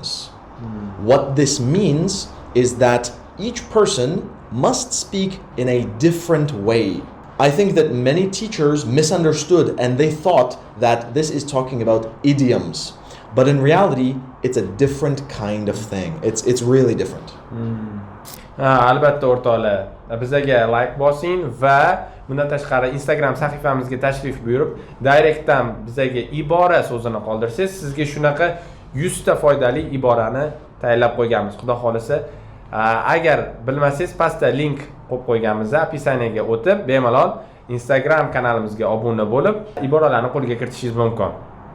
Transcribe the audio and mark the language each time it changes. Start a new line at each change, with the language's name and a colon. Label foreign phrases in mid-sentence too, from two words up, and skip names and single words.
English: What this means is that each person must speak in a different way. I think that many teachers misunderstood and they thought that this is talking about idioms. But in reality, it's a different kind of thing. It's really different.
Uzbek: Albatta o'rtoqlar, bizga like bosing va bundan tashqari Instagram sahifamizga tashrif buyurib, direktdan bizga ibora so'zini qoldirsangiz, sizga shunaqa 100 ta foydali iborani tayyorlab qo'yganmiz. Xudo xolisa, agar bilmasangiz pastda link qo'yib qo'yganmiz, opisiyaga o'tib, bemalol Instagram kanalimizga obuna bo'lib, iboralarni qo'lga kiritishingiz mumkin.